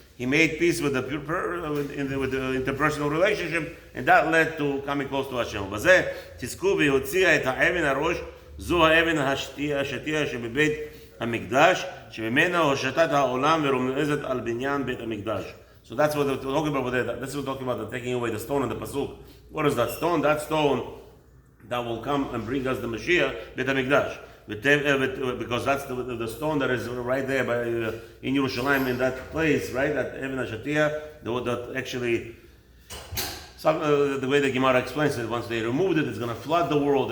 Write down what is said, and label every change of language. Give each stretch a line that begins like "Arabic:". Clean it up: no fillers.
English: He made peace with the interpersonal relationship, and that led to coming close to Hashem.
Hebrew: בזה תזכו והוציאה את האבן הראש, זו האבן השתייה שבבית המקדש, שממנו הושטת העולם ורומזת על בניין בית המקדש.
English: So that's what we're talking about over there. This is what we're talking about, the taking away the stone and the pasuk. What is that stone? That stone that will come and bring us the Mashiach, Beit HaMikdash. Because that's the stone that is right there in Yerushalayim, in that place, right? That Even HaShatiyah, that actually, the way the Gemara explains it, once they removed it, it's going to flood the world.